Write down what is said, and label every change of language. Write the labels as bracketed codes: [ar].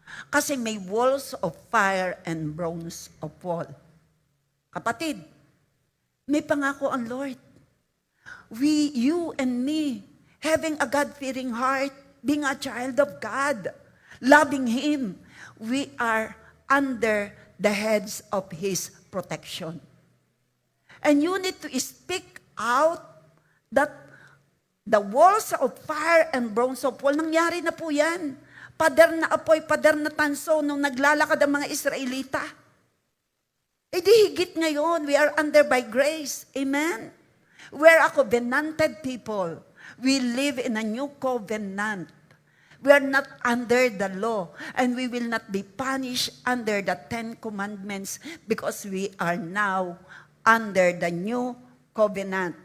[tl] Kasi may [en] walls of fire and bronze of wall. [tl] Kapatid, may pangako ang Lord. [en] You and me, having a God-fearing heart, being a child of God, loving Him, we are under the heads of His protection. And you need to speak out that the walls of fire and bronze of wall, [tl] nangyari na po yan. Pader na apoy, pader na tanso nung naglalakad ang mga Israelita. Di higit ngayon, [en] we are under by grace. Amen? We are a covenanted people. We live in a new covenant. We are not under the law, and we will not be punished under the 10 commandments because we are now under the new covenant.